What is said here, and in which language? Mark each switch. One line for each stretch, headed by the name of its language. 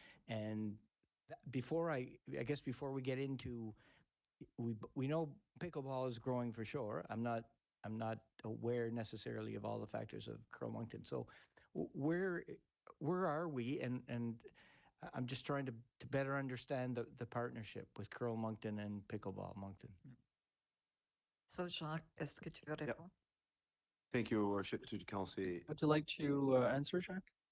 English: And before before we get into, we know pickleball is growing for sure. I'm not aware necessarily of all the factors of Carl Moncton. So where are we? And I'm just trying to better understand the partnership with Carl Moncton and Pickleball Moncton.
French: So, Jacques, est-ce que tu veux répondre?
English: Thank you, Your Worship, to the council. Would you like to answer, Jacques?